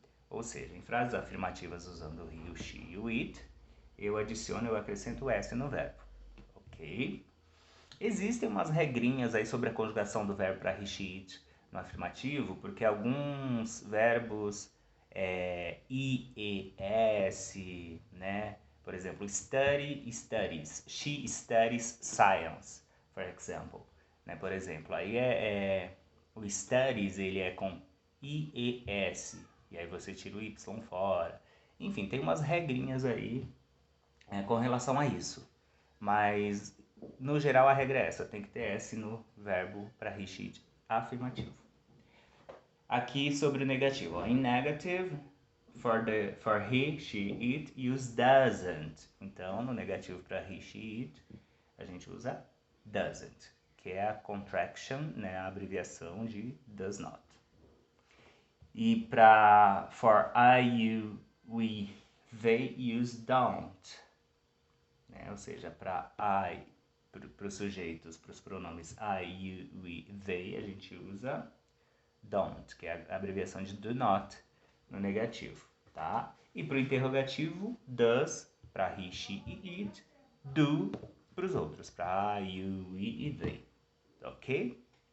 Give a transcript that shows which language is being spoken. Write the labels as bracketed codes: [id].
[pt] Ou seja, em frases afirmativas usando o he, o she e o it, eu acrescento o s no verbo. Ok? Existem umas regrinhas aí sobre a conjugação do verbo para he, she, it no afirmativo, porque alguns verbos I, E, S, né? Por exemplo, study, studies. [en] She studies science, for example. [pt] Né? Por exemplo, aí o studies ele é com I, E, S. E aí você tira o Y fora. Enfim, tem umas regrinhas aí com relação a isso. Mas, no geral, a regra é essa. Tem que ter S no verbo para he, she, it afirmativo. Aqui sobre o negativo. Ó. [en] In negative, for he, she, it, use doesn't. [pt] Então, no negativo para he, she, it, a gente usa doesn't, que é a contraction, né, a abreviação de does not. E para [en] for I, you, we, they, use don't. [pt] Né? Ou seja, para I, para os sujeitos, para os pronomes I, you, we, they, a gente usa don't, que é a abreviação de do not no negativo, tá? E para o interrogativo, does para he, she e it, do para os outros, para I, you, we e they, ok?